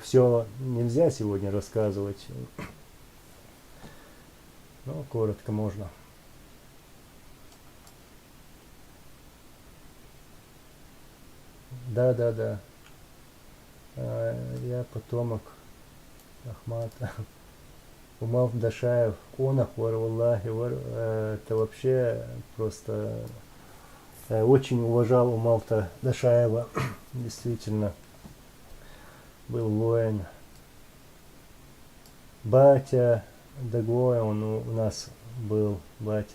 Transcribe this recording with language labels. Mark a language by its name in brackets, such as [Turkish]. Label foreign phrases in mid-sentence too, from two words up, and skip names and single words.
[Russian] Все нельзя сегодня рассказывать. Но коротко можно. Да. Я потомок Ахмата. Умал Дашаев. Онах, варваллахи, это вообще просто... Очень уважал Умалта Дашаева. Действительно. Был воин. Батя Дагой, он у нас был, батя.